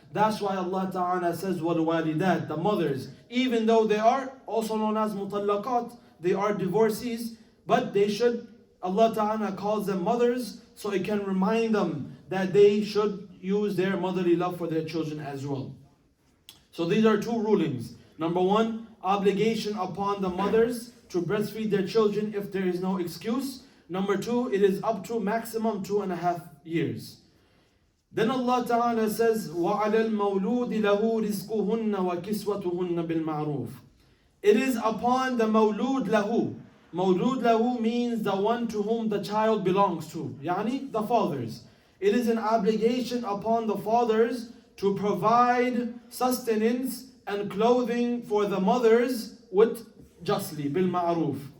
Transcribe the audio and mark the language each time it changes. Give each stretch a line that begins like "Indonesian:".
English: That's why Allah Ta'ala says وَالْوَالِدَاتِ, the mothers, even though they are also known as mutallaqat, they are divorcees, but they should, Allah Ta'ala calls them mothers, so it can remind them that they should use their motherly love for their children as well. So these are two rulings. Number one, obligation upon the mothers to breastfeed their children if there is no excuse. Number two, it is up to maximum 2.5 years. Then Allah Ta'ala says,
Arabic: وَعَلَى الْمَوْلُودِ لَهُ رِزْقُهُنَّ وَكِسْوَتُهُنَّ بِالْمَعْرُوفِ.
English: It is upon the mawlud lahu. Mawlud lahu means the one to whom the child belongs to. Yani the fathers. It is an obligation upon the fathers to provide sustenance and clothing for the mothers with justly, bil ma'ruf.